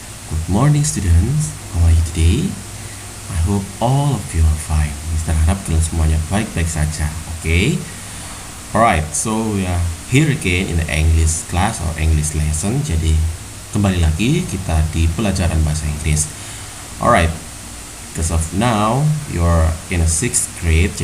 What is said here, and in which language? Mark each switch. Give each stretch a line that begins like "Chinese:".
English: Good morning students, how are you today? I hope all of you are fine.
Indonesian: Mister harap kalian semuanya baik-baik saja.
English: Okay? Alright, so we are here again in the English class or English lesson.
Indonesian: Jadi kembali lagi kita di pelajaran bahasa Inggris.
English: Alright, because of now you are in a 6th grade.